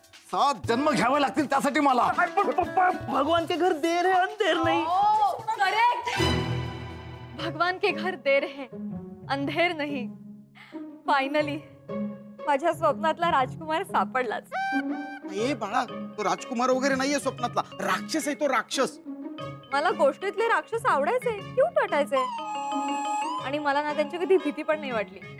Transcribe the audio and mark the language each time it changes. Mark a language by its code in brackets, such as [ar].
[mr] सात जन्म घ्यावे लागतील त्यासाठी मला. [hi] भगवान के घर देर है अंधेर नहीं. [en] Correct. [hi] भगवान के घर देर है अंधेर नहीं. [mr] फायनली माझ्या स्वप्नातला राजकुमार सापडलाच. ए बाळा, तो राजकुमार वगैरे नाहीये स्वप्नातला, राक्षस आहे तो, राक्षस. मला गोष्टीतले राक्षस आवडायचे, क्यूट वाटायचे. आणि मला ना त्यांची कधी भीती पण नाही वाटली.